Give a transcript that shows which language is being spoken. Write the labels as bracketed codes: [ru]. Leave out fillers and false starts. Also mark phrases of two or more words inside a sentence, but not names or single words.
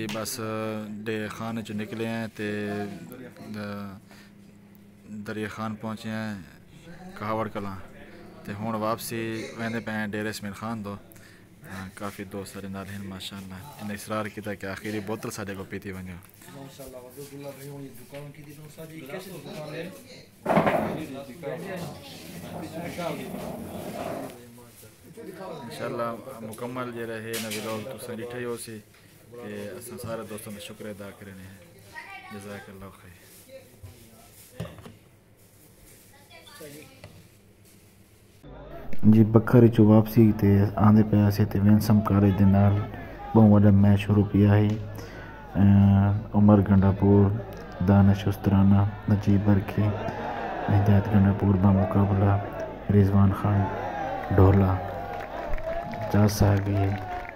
[skr] बस डे खाने चो निकले हैं ते दरिया खान पहुँचे हैं कहावड़ कलां ते हुण वापसी वेंदे पे डेरे इसमाइल खान दो। काफ़ी दोस्त सारे नाल हैं माशाल्लाह। इन्हें इसरार किया कि आखिरी बोतल साढ़े को पीती वञो। इंशाल्लाह मुकम्मल जे रहे न व्लॉग तुसां ॾिठो ई होसी ते असां सारे दोस्तों का शुक्र अदा करने हैं। [ar] جزاك الله خير. [skr] جی بکھری چوں واپسی تے آندے پیاسیں تے وینسم کالج دے نال بہت وݙا میچ شروع کیتا ہے. उमर गंडापुर दानिश उस्तराना नजीब बरखी हिदायत गंडापुर बा मुकाबला रिजवान खान ढोला 50 साल की है।